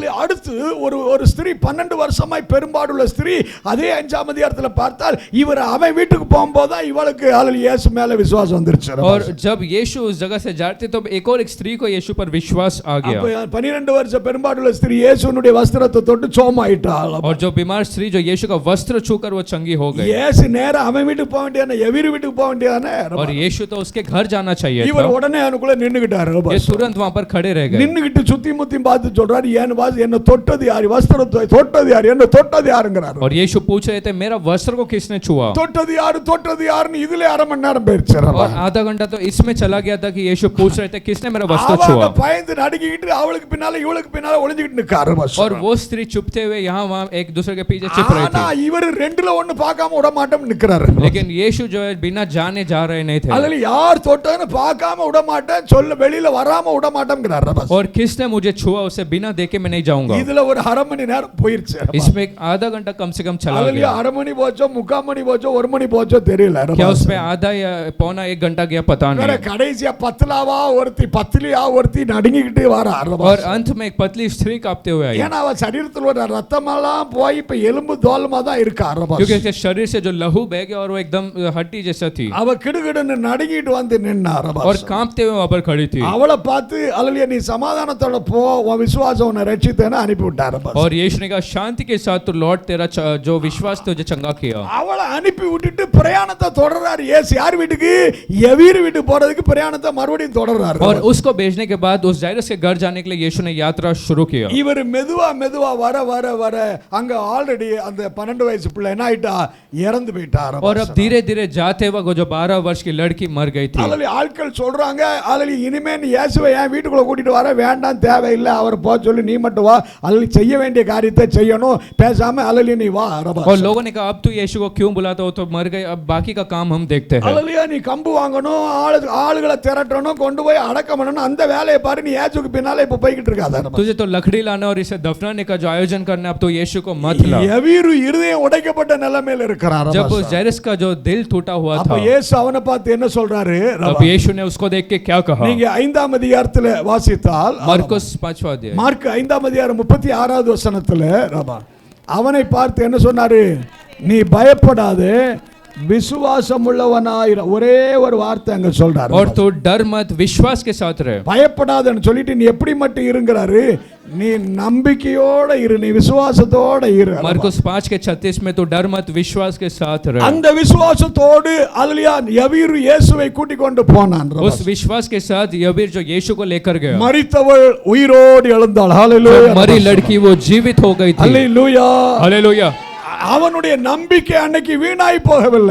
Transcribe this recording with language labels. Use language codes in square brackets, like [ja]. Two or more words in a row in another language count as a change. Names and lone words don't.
[ta] அல்லி அடுத்து ஒரு ஸ்திரீ 12 வருஷமாய் பெரும்பாடுள்ள ஸ்திரீ அதே 5ஆம் அதிகாரத்துல பார்த்தால் இவர் அவன் வீட்டுக்கு போகும்போது தான் இவளுக்கு அல்லி இயேசு மேல விசுவாசம் வந்துருச்சு। [hi] और जब यीशु उस जगह से जाते तो एक और एक स्त्री को यीशु पर विश्वास आ गया। [ta] 12 வருஷ பெரும்பாடுள்ள ஸ்திரீ இயேசுனுடைய வஸ்திரத்தை தொட்டு சோமாயிட்டாள்। [hi] और जो बीमार स्त्री जो यीशु का वस्त्र छूकर वो चंगी हो गई। [ta] இயேசு நேரா அவன் வீட்டுக்கு போக வேண்டியதானே, எவீரு வீட்டுக்கு போக வேண்டியதானே। [hi] और यीशु तो उसके घर जाना चाहिए [ta] இவர் [hi] था। [ta] உடனே அவனுக்குள்ள நின்னுகிட்டாரு। [hi] ये तुरंत वहां पर खड़े रह गए। [ta] நின்னுகிட்டு சுத்தி முத்தி பார்த்து சொல்றாரு, என்ன தொட்டது யாரு? வஸ்திரத்தை தொட்டது யாரு? என்ன தொட்டது யாருங்கறாரு। [hi] और यीशु पूछ रहे थे मेरा वस्त्र को किसने छुआ? [ta] தொட்டது யாருன்னு இதுல 1/2 மணி நேரம் போயிருச்சு। [hi] और आधा घंटा तो इसमें चला गया था कि यीशु पूछ रहे थे किसने मेरा वस्त्र [ta] அவ [hi] छुआ। [ta] பயந்து நடுங்கிட்டு அவளுக்கு பின்னால இவளுக்கு பின்னால ஒளிஞ்சிட்டு நிக்காரு [hi] और वो स्त्री चुपते हुए यहाँ वहाँ एक दूसरे के पीछे छिप रहे [ta] ஆனா [hi] थे। [ta] இவர் ரெண்டுல ஒண்ணு பார்க்காம விட மாட்டோம் நிக்கிறாரு [hi] लेकिन यीशु जो है बिना जाने जा रहे नहीं थे। [ta] அதுல யார் தொட்டான்னு பார்க்காம விட மாட்டேன் சொல்ல வெளியில வராம விட மாட்டேங்கிறாரு [hi] और किसने मुझे छुआ उसे बिना देखे मैं नहीं जाऊंगा। [ta] இதுல ஒரு அரை மணி நேரம் போயிருச்சு [hi] इसमें एक आधा घंटा कम से कम चला [ta] அதுல [hi] गया। [ta] அரை மணி போச்சோ முக்கால் மணி போச்சோ ஒரு மணி போச்சோ தெரியல [hi] क्या उसमें आधा या पौना एक घंटा गया पता [ta] வேற [hi] नहीं। [ta] கடைசியா பத்துலாவா ஒருத்தி பத்துலியா ஒருத்தி நடுங்கிக்கிட்டு வர [hi] और अंत में एक पतली स्त्री कांपते हुए आई, [ta] ஏன்னா அவ சரீரத்துல ஒரு ரத்தமெல்லாம் போய் இப்ப எலும்பு தோலமா தான் இருக்கு [hi] क्योंकि उसके शरीर से जो लहू बह गया और वो एकदम हड्डी जैसा थी [ta] அவ கிடுகிடுன்னு நடுங்கிட்டு வந்து நின்னா [hi] और कांपते हुए वहां पर खड़ी थी। [ta] அவளை பார்த்து அல்லலியா நீ சமாதானத்தோட போ உன் விசுவாசம் உன்னை ரட்சித்தேன்னு அனுப்பி விட்டாரு [hi] और यीशु ने कहा शांति के साथ तो लौट, तेरा जो विश्वास तुझे चंगा किया। [ta] அவளை அனுப்பி விட்டுட்டு பிரயாணத்தை தொடர்றாரு ஏசு யார் வீட்டுக்கு எவீர் வீட்டுக்கு போறதுக்கு பிரயாணத்தை மறுபடியும் தொடர்றாரு [hi] और उसको भेजने के बाद उस जायरस के घर जाने के लिए यीशु ने यात्रा शुरू किया। [ta] இவர் மெதுவா மெதுவா வர வர வர அங்க ஆல்ரெடி அந்த 12 வயசு பிள்ளை என்ன ஆயிட்டா இறந்து போயிட்டாரு [hi] और अब धीरे धीरे जाते वक्त जो 12 वर्ष की लड़की मर गई थी। [ta] அல்லலி ஆட்கள் சொல்றாங்க அல்லலி இனிமே நீ இயேசுவை என் வீட்டுக்குள்ள கூட்டிட்டு வர வேண்டாம் தேவையில்லை அவர் போ சொல்லி நீ மட்டும் வா அல்லலி செய்ய வேண்டிய காரியத்தை செய்யணும் பேசாம அல்லலி நீ வா [hi] और लोगों ने कहा अब तू यीशु को क्यों बुलाता हो, तो मर गए, अब बाकी का काम हम देखते हैं। [ta] அல்லலியா நீ கம்பு வாங்கணும் ஆளுகளை திரட்டணும் கொண்டு போய் அடக்கம் பண்ணணும் அந்த வேலையை பாரு நீ இயேசுக்கு பின்னால இப்ப போய்கிட்டு இருக்காத [hi] तुझे तो लकड़ी लाना और इसे दफनाने का जो आयोजन करना, अब तो यीशु को मत ला। [ta] எவீரு இருதயம் உடைக்கப்பட்ட நிலைமையில இருக்கிறார் [hi] जब उस जायरस का जो दिल टूटा हुआ [ta] அப்ப [hi] था, [ta] இயேசு அவனை பார்த்து என்ன சொல்றாரு [hi] अब यीशु ने उसको देख के क्या कहा। [ta] நீங்க 5ஆம் அதிகாரத்துல வாசித்தால் [hi] मरकुस 5वां अध्याय, [ta] மார்க் 5ஆம் அதிகாரம் 36வது வசனத்துல அவனை பார்த்து என்ன சொன்னாரு, நீ பயப்படாதே விசுவாசம் உள்ளவனாயிர ஒரே ஒரு வார்த்தை அங்க சொல்றாரு [hi] और तू डर मत विश्वास के साथ रहे। [ta] பயப்படாதன்னு சொல்லிட்டு நீ எப்படி மட்டும் இருங்கறாரு, நீ நம்பிக்கையோட இரு, நீ விசுவாசத்தோட இரு. [hi] मरकुस 5 के 36 में तू डर मत विश्वास के साथ रहे। [ta] அந்த விசுவாசத்தோடு அல்லேலூயா யவீரு இயேசுவை கூட்டிக் கொண்டு போனான். [hi] उस विश्वास के साथ यबीर जो यीशु को लेकर गया, [ta] மரித்தவள் உயிரோடு எழுந்தாள். ஹalleluya. [hi] मरी लड़की वो जीवित हो गई थी। [ta] ஹalleluya. [hi] हालेलुया। [ta] அவனுடைய நம்பிக்கை அன்னைக்கு வீணாய் போகவில்லை.